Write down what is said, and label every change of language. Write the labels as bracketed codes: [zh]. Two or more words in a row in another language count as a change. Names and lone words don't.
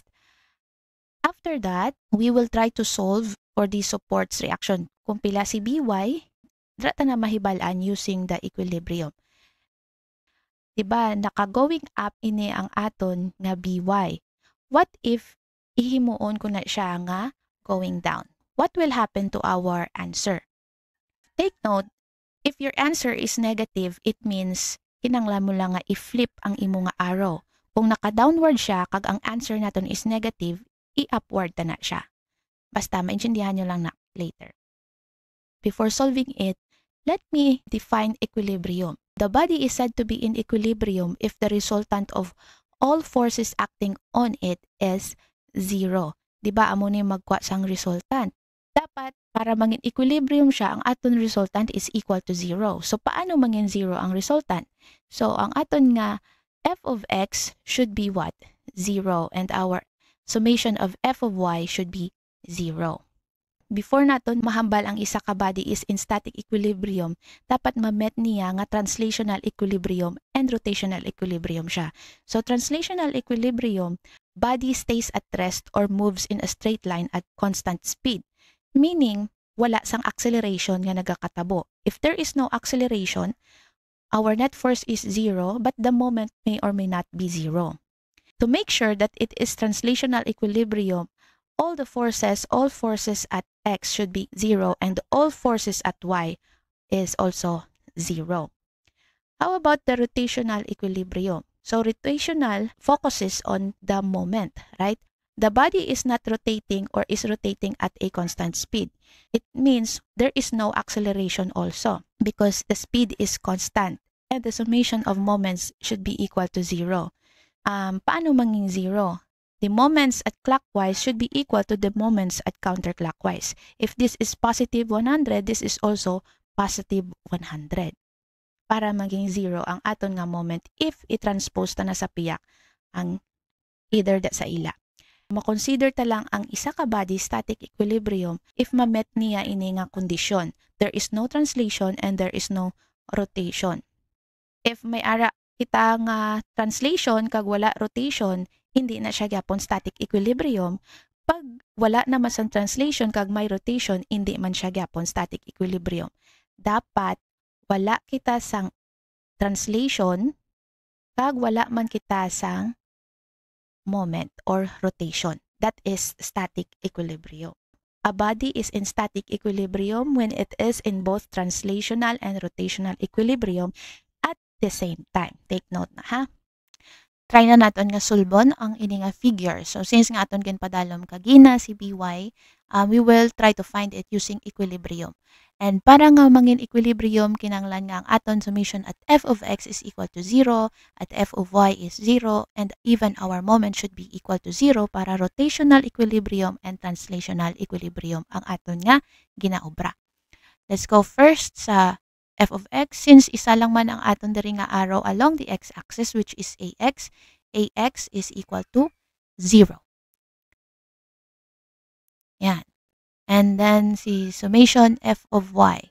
[en] After that, we will try to solve for the supports reaction. [hil] Kung pila si BY, drata na mahibalaan [en] using the equilibrium. [hil] Diba, naka-going up ini ang aton nga BY. [en] What if [hil] ihimuon ko na siya nga [en] going down? What will happen to our answer? Take note, if your answer is negative, it means [hil] kinanglan mo lang nga i-flip ang imo nga [en] arrow. [hil] Kung naka-downward siya, kag ang answer naton [en] is negative, [hil] i-upward ta na siya. [tl] Basta maintindihan nyo lang na later. [en] Before solving it, let me define equilibrium. The body is said to be in equilibrium if the resultant of all forces acting on it is 0. [hil] Diba, amo ni magkuha sang resultant. Dapat, para mangin equilibrium siya, ang aton resultant [en] is equal to [hil] 0. [en] So, [hil] paano mangin 0 ang resultant? [en] So, [hil] ang aton nga [en] f of x should be what? 0. And our summation of f of y should be 0. Before [hil] naton mahambal ang isa ka [en] body is in static equilibrium, [hil] dapat ma-met niya nga [en] translational equilibrium and rotational equilibrium [hil] siya. [en] So, translational equilibrium, body stays at rest or moves in a straight line at constant speed. Meaning, [hil] wala sang acceleration nga nagakatabo. [en] If there is no acceleration, our net force is 0, but the moment may or may not be 0. To make sure that it is translational equilibrium, all forces at x should be 0 and all forces at y is also 0. How about the rotational equilibrium? So, rotational focuses on the moment, right? The body is not rotating or is rotating at a constant speed. It means there is no acceleration also because the speed is constant and the summation of moments should be equal to 0. [hil] Paano manging 0? [en] The moments at clockwise should be equal to the moments at counterclockwise. If this is positive 100, this is also positive 100. [hil] Para maging 0 ang aton nga moment if i-transpose ta na sa piyak ang either da sa ila. Ma-consider ta lang ang isa ka body [en] static equilibrium [hil] if ma-met niya ini nga kondisyon. [en] There is no translation and there is no rotation. [hil] If may ara kita nga translation kag wala rotation, hindi na siya gyapon [en] static equilibrium. [hil] Pag wala naman sa translation kag may rotation, hindi man siya gyapon [en] static equilibrium. [hil] Dapat wala kita sang translation kag wala man kita sang moment or rotation. [en] That is static equilibrium. A body is in static equilibrium when it is in both translational and rotational equilibrium at the same time. Take note [hil] na ha. Try na naton nga sulbon ang ini nga figure. [en] So since [hil] nga aton ginpadalom kagina si BY, [en] we will try to find it using equilibrium. And [hil] para nga mangin [en] equilibrium, [hil] kinanglan nga ang aton [en] summation at f of x is equal to 0, at f of y is 0, and even our moment should be equal to 0 para rotational equilibrium and translational equilibrium [hil] ang aton nga ginaobra. [en] Let's go first sa f of x. Since [hil] isa lang man ang aton diri nga [en] arrow along the x-axis which is ax is equal to 0. Yan. And then si summation f of y.